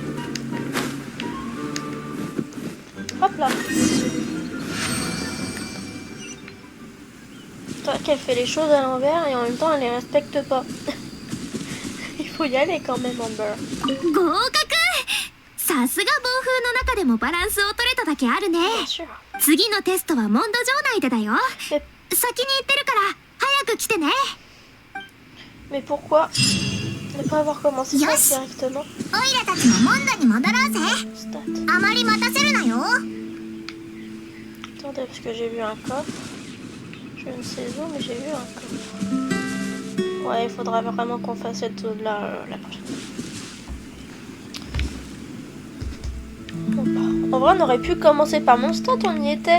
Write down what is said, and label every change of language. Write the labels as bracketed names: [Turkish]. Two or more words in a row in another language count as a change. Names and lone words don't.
[French] Hop là. qu'elle fait les choses à l'envers et en même temps elle les respecte pas. Il faut y aller quand même, Amber. [Japanese] 合格。さすが暴風の中でもバランスを取れただけあるね。 [French] Bien sûr. [Japanese] 次のテストはモンド城内でだよ。 [French] Mais, [Japanese] 先に行ってるから早く来てね。 [French] mais pourquoi ne pas avoir commencé ça Yes. directement? [Japanese] オイラたちもモンドに戻ろうぜ。 Stat. あまり待たせるなよ。 [French] Attendez, parce que j'ai vu un coffre. Je ne sais où, mais j'ai vu un coffre. Ouais, il faudra vraiment qu'on fasse cette zone-là la prochaine. En vrai, on aurait pu commencer par Mondstadt, on y était.